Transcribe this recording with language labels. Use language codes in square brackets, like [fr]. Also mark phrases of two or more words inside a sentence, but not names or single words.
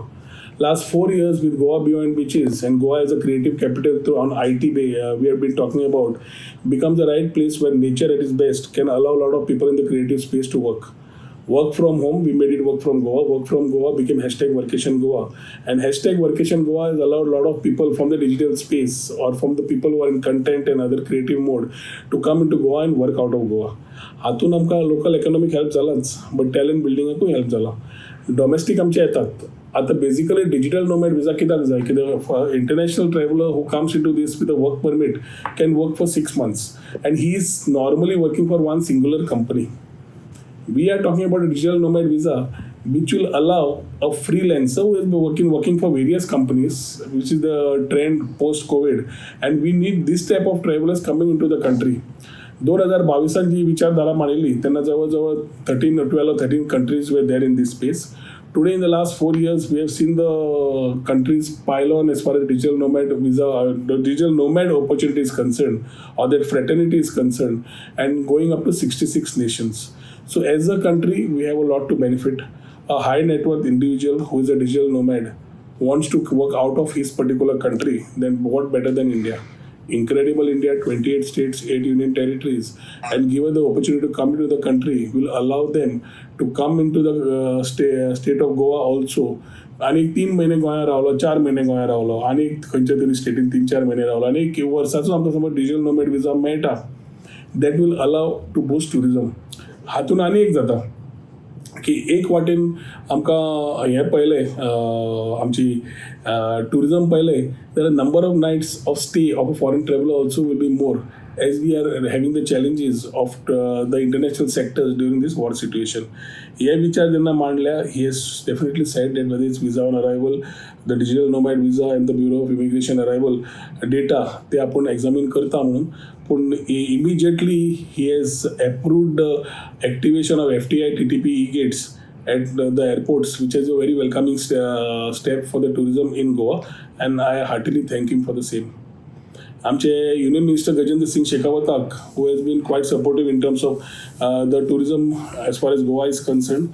[en] Last 4 years with Goa Beyond Beaches and Goa as a creative capital on IT Bay, we have been talking about, becomes the right place where nature at its best can allow a lot of people in the creative space to work. Work from home, we made it work from Goa. Work from Goa became hashtag Workation Goa. And hashtag Workation Goa has allowed a lot of people from the digital space or from the people who are in content and other creative mode to come into Goa and work out of Goa. [kok] हातून आमकां [en] local economic help [kok] जालाच, [en] but talent [kok] बिल्डिंगाकूय हेल्प जाला. डोमेस्टीक आमचे येतात. आता बेसिकली [en] digital nomad visa [kok] कित्याक जाय? [en] कित्याक international traveller who comes into this with a work permit can work for 6 months and he is normally working for one singular company. We are talking about a digital nomad visa which will allow a freelancer who has been working for various companies, which is the trend post-COVID, and we need this type of travelers coming into the country. 2022 [mr] जी विचारधारा मांडली त्यांना जवळजवळ [en] 12 or 13 countries were there in this space. Today, in the last 4 years, we have seen the countries pile on as far as digital nomad visa, the digital nomad opportunity is concerned, or that fraternity is concerned, and going up to 66 nations. So as a country, we have a lot to benefit. A high net worth individual who is a digital nomad wants to work out of his particular country, then what better than India? Incredible India, 28 states, 8 union territories, and given the opportunity to come into the country, will allow them to come into the state of Goa also. आणि 3 महिने गोंया रावलो, 4 महिने गोंया रावलो, आणि खंयच्या तरी स्टेटीन 3-4 महिने रावलो, आणि एक वर्साचो आमकां समज digital nomad visa मेळटा, that will allow to boost tourism. [kok] हातून आनी एक जाता की एक वाटेन आमकां हें पळयलें, आमची टुरिजम पळयलें जाल्यार [en] number of nights of stay of a foreign traveller also will be more as we are having the challenges of the international sectors during this war situation. [kok] हे विचार जेन्ना मांडल्या, [en] he has definitely said that whether it's visa on arrival, the digital nomad visa and the Bureau of Immigration arrival data, [kok] ते आपण examine करता म्हणून. [en] पण immediately he has approved the activation of FTI-TTP e-gates at the airports, which is a very welcoming step for the tourism in Goa, and I heartily thank him for the same. आमचे Union Minister Gajendra Singh Shekhawat, who has been quite supportive in terms of the tourism as far as Goa is concerned.